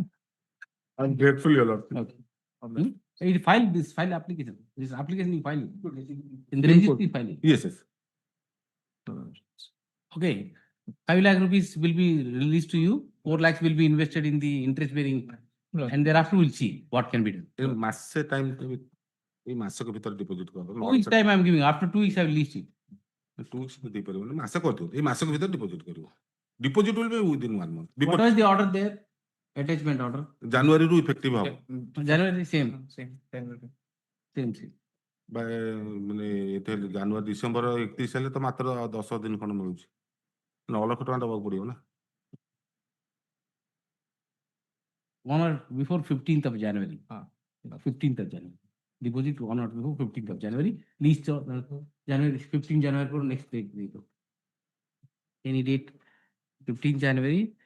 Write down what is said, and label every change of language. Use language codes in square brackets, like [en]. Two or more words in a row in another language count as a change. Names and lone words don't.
[en] I'm grateful, your lord. Okay. It file this file application. This application you file in the registry filing. Yes, yes. Okay. 5 lakh rupees will be released to you. 4 lakhs will be invested in the interest bearing, and thereafter we'll see what can be done. [or] ଏ ମାସେ ଟାଇମ୍ ଏଇ ମାସକ ଭିତରେ ଡିପୋଜିଟ୍ କରିଦେବ [en] 2 weeks time I am giving. After 2 weeks I will release it. 2 weeks [or] ଦେଇପାରିବନି ମାସେ କରିଦିଅ ଏଇ ମାସକ ଭିତରେ ଡିପୋଜିଟ୍ କରିବ [en] deposit will be within 1 month. What was the order there? Attachment order. [or] ଜାନୁଆରୀରୁ ଇଫେକ୍ଟିଭ ହବ [en] January same. Same. [or] ମାନେ ଏତେ ଜାନୁଆରୀ ଡିସେମ୍ବର 31 ହେଲେ ତ ମାତ୍ର 10 ଦିନ ଖଣ୍ଡ ମିଳୁଛି 9 ଲକ୍ଷ ଟଙ୍କା ଦେବାକୁ ପଡିବ ନା [en] On or before 15th of January. 15th of January. Deposit on or before 15th of January. Lease January 15 January for next date. Any date 15 January.